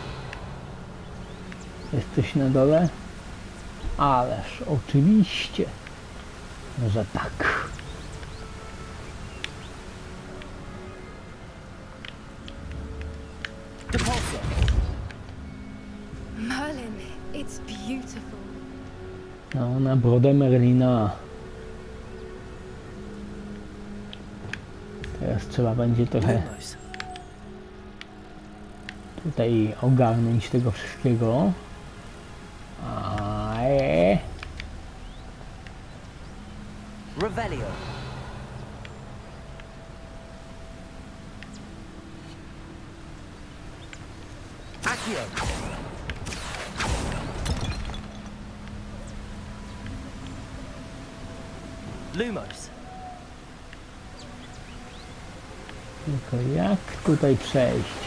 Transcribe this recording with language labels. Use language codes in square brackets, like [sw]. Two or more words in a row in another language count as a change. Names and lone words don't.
[pl] Jest coś na dole? Ależ oczywiście, że tak. Capulso. [en] Merlin, it's beautiful. [pl] No, na brodę Merlina. Teraz trzeba będzie trochę Lumos. tutaj ogarnąć tego wszystkiego. Ae. Revelio. Accio. Lumos. Tylko jak tutaj przejść?